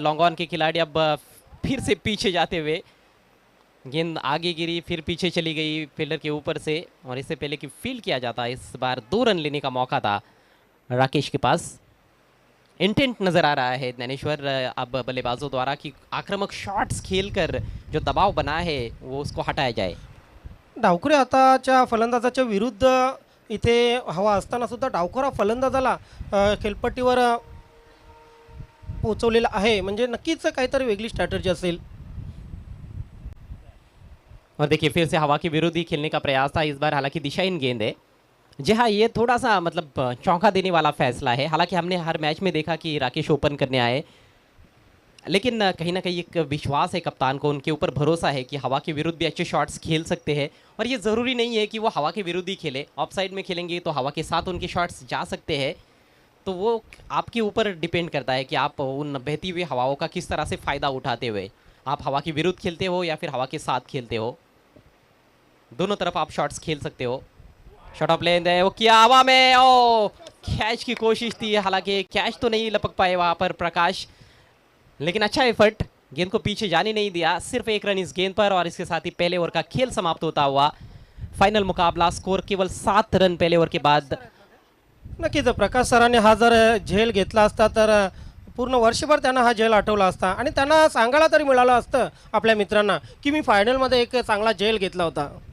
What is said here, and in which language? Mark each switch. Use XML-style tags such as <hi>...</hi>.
<hi>Long on के खिलाड़ी अब फिर से पीछे जाते हुए, गेंद आगे गिरी फिर पीछे चली गई फील्डर के ऊपर से और इससे पहले कि फील्ड किया जाता इस बार 2 रन लेने का मौका था राकेश के पास। इंटेंट नजर आ रहा है ज्ञानेश्वर अब बल्लेबाजों द्वारा कि आक्रामक शॉट्स खेलकर जो दबाव बना है वो उसको हटाया जाए।</hi> <mr>डावखुरे हाताच्या फलंदाजाच्या विरुद्ध इथे हवा असताना सुद्धा डावखुरा फलंदाजाला खेळपट्टीवर पोहोचवलेला आहे, म्हणजे नक्कीच काहीतरी वेगळी स्ट्रॅटर्जी असेल।</mr> <hi>और देखिए फिर से हवा के विरुद्ध ही खेलने का प्रयास था इस बार, हालांकि दिशाहीन गेंद है। जी हाँ, ये थोड़ा सा मतलब चौंका देने वाला फैसला है। हालांकि हमने हर मैच में देखा कि राकेश ओपन करने आए, लेकिन कहीं ना कहीं एक विश्वास है कप्तान को, उनके ऊपर भरोसा है कि हवा के विरुद्ध भी अच्छे शॉट्स खेल सकते हैं। और ये ज़रूरी नहीं है कि वो हवा के विरुद्ध ही खेले, ऑफ साइड में खेलेंगे तो हवा के साथ उनके शॉट्स जा सकते हैं। तो वो आपके ऊपर डिपेंड करता है कि आप उन बहती हुई हवाओं का किस तरह से फ़ायदा उठाते हुए आप हवा के विरुद्ध खेलते हो या फिर हवा के साथ खेलते हो। दोनों तरफ आप शॉट्स खेल सकते हो। शॉट ऑफ लेंथ है, वो किया हवा में, ओ कैच की कोशिश थी, हालांकि कैच तो नहीं लपक पाए वहाँ पर प्रकाश, लेकिन अच्छा एफर्ट, गेंद को पीछे जाने नहीं दिया। सिर्फ 1 रन इस गेंद पर और इसके साथ ही पहले ओवर का खेल समाप्त होता हुआ। फाइनल मुकाबला, स्कोर केवल 7 रन पहले ओवर के बाद।</hi> <mr>नक्कीच प्रकाश सरांनी हा जर झेल घेतला असता तर पूर्ण वर्षभर त्यांना हा झेल आठवला असता आणि त्यांना सांगायला तरी मिळालं असतं आपल्या मित्रांना की मी फायनलमध्ये एक चांगला झेल घेतला होता।</mr>